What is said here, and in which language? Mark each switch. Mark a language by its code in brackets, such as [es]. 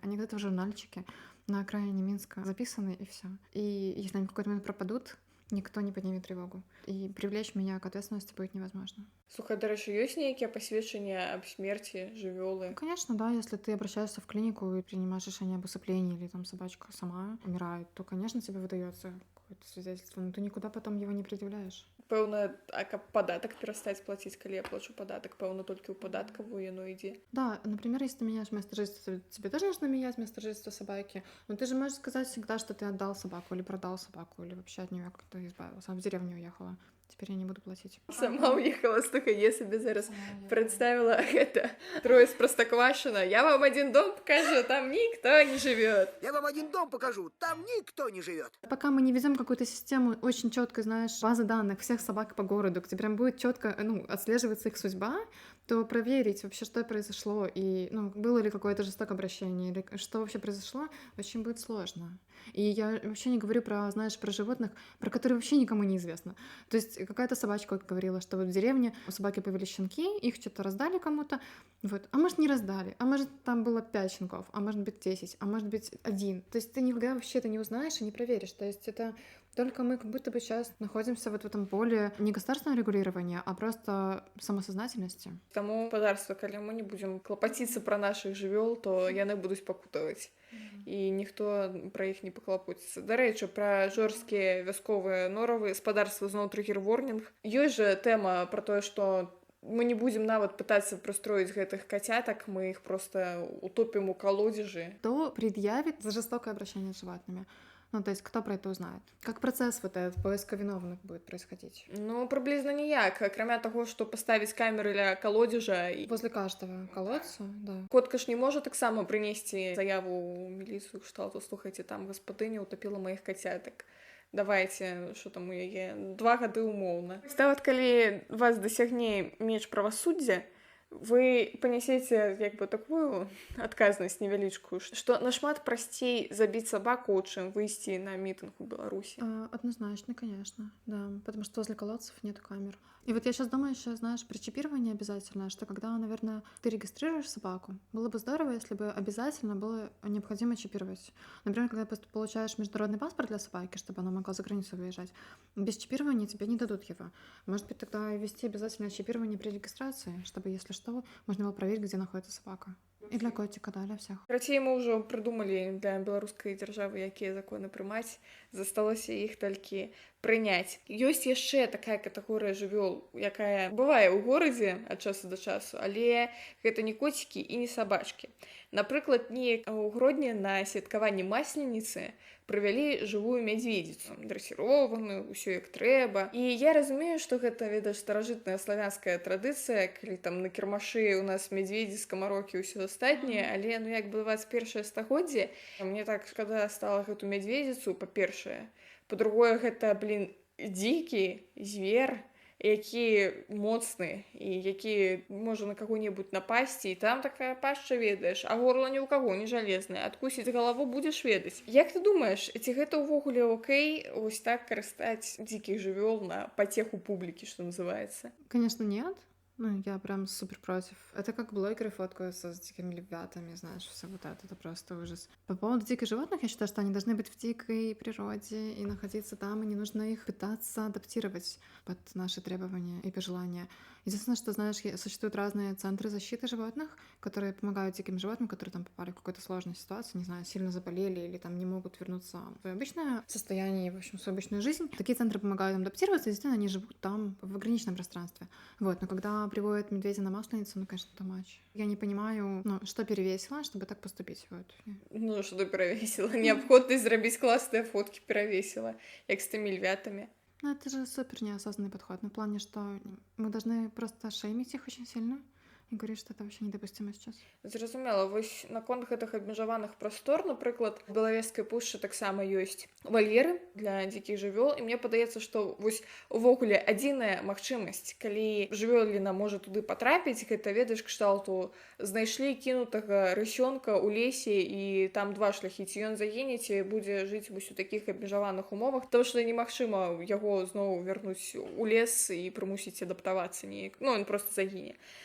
[ru] Они где-то в журнальчике на окраине Минска записаны, и все. И если они в какой-то момент пропадут, никто не поднимет тревогу. И привлечь меня к ответственности будет невозможно. [be] Слухай, дарэчы, ёсць нейкія пасведчання аб смерці жывёлы? [ru] Конечно, да, если ты обращаешься в клинику и принимаешь решение об усыплении, или там собачка сама умирает, то, конечно, тебе выдается какое-то свидетельство, но ты никуда потом его не предъявляешь. [be] Пэўна, а каб падатак перастаць плаціць, калі я плачу падатак, пэўна, толькі ў падаткавую яно ідзе. [ru] Да, например, если ты меняешь место жительства, тебе тоже нужно менять место жительства собаки, но ты же можешь сказать всегда, что ты отдал собаку или продал собаку, или вообще от нее как-то избавился, в деревню уехала. теперь я не буду платить. Сама уехала, слухай, я себе зараз представила это. Трое из Простоквашино. Я вам один дом покажу, там никто не живет. Я вам один дом покажу, там никто не живет. Пока мы не ведем какую-то систему очень четко, знаешь, базы данных всех собак по городу, где прям будет четко, отслеживаться их судьба, то проверить вообще, что произошло, и, было ли какое-то жестокое обращение, или что вообще произошло, очень будет сложно. И я вообще не говорю про, знаешь, про животных, про которые вообще никому не известно. То есть какая-то собачка говорила, что вот в деревне у собаки появились щенки, их что-то раздали кому-то, вот, а может не раздали, а может там было 5 щенков, а может быть 10, а может быть 1. То есть ты никогда вообще это не узнаешь и не проверишь. То есть это только мы как будто бы сейчас находимся вот в этом поле не государственного регулирования, а просто самосознательности. [be] Таму гаспадарства, калі мы не будзем клапаціцца пра нашых жывёл, то яны будуць пакутаваць. І ніхто пра іх не паклапоціцца. Дарэчы, пра жорсткія вясковыя норавы спадарства зноў трыгер-ворнінг. Ёсць жа тэма пра тое, што мы не будзем нават пытацца прыстроіць гэтых кацятак, мы іх просто утопім у калодзежы. [ru] Кто предъявит за жестокое обращение с животными? То есть кто про это узнает? Как процесс вот этот поиска виновных будет происходить? [be] Прыблізна ніяк, акрамя таго, што паставіць камеры ля калодзежа. [ru] Возле каждого колодца, да. [be] Котка ж не можа таксама прынесці заяву ў міліцыю кшталту, слухайце, там гаспадыня утапіла маіх кацятак. Давайте, що там у яе 2 гады умоўна. Нават калі вас дасягне меч правасуддзя, вы панясеце такую адказнасць невялічкую, што нашмат прасцей забіць сабаку, чым выйсці на мітынг у Беларусі. [ru] Однозначно, конечно, да, потому что возле колодцев нет камер. И вот я сейчас думаю еще, знаешь, при чипировании обязательно, что когда, наверное, ты регистрируешь собаку, было бы здорово, если бы обязательно было необходимо чипировать. Например, когда ты получаешь международный паспорт для собаки, чтобы она могла за границу выезжать, без чипирования тебе не дадут его. Может быть, тогда ввести обязательное чипирование при регистрации, чтобы, если что, можно было проверить, где находится собака. И для котика, да, для всех. [be] Карацей, мы ўжо прыдумалі для беларускай дзяржавы, якія законы прымаць, засталося іх толькі прыняць. Ёсць яшчэ такая катэгорыя жывёл, якая бывае ў горадзе ад часу да часу, але гэта не коцікі і не сабачкі. Напрыклад, неяк у Гродні на святкаванні масленіцы прывялі жывую мядзведзіцу, дрэсіраваную, усё як трэба. І я разумею, што гэта, ведаеш, старажытная славянская традыцыя, калі там на кірмашы у нас мядзведзі, скамарокі і ўсё астатняе, але, 21 стагоддзе, мне так шкада стала гэту мядзведзіцу, па-першае. Па-другое, гэта, дзікі звер, які моцны і які можа на каго-небудзь напасці, і там такая пашча, ведаеш, а горла ні ў каго не жалезнае, адкусіць галаву будзеш ведаць. Як ты думаеш, ці гэта ўвогуле окей вось так карыстаць дзікіх жывёл на пацеху публікі, што называецца? [ru] Конечно, нет. Я прям супер против. Это как блогеры фоткаются с дикими львятами, знаешь, все вот это просто ужас. По поводу диких животных, я считаю, что они должны быть в дикой природе и находиться там, и не нужно их пытаться адаптировать под наши требования и пожелания. Единственное, что, знаешь, существуют разные центры защиты животных, которые помогают диким животным, которые там попали в какую-то сложную ситуацию, не знаю, сильно заболели или там не могут вернуться в свое обычное состояние, в общем, в свою обычную жизнь. Такие центры помогают им адаптироваться, и, действительно, они живут там в ограниченном пространстве. Но когда приводят медведя на масленицу, конечно, это матч. Я не понимаю, что перевесило, чтобы так поступить. Что перевесило? Необходимость зрабіць классные фотки перевесила, як с теми львятами. Это же супер неосознанный подход. В плане, что мы должны просто шеймить их очень сильно и говорить, что это вообще недопустимо сейчас. [be] Зразумела, вось наконт гэтых абмежаваных прастор, напрыклад, у Белавежскай пушчы таксама ёсць вальеры для дзікіх жывёл, і мне падаецца, што вось увогуле адзіная магчымасць, калі жывёліна можа туды патрапіць, гэта, ведаеш, кшталту знайшлі кінутага рысёнка ў лесе, і там 2 шляхі, ці ён загіне, ці будзе жыць вось у такіх абмежаваных умовах, тому што немагчыма яго зноў вярнуць у лес і прымусіць адаптавацца неяк. Ён проста загіне.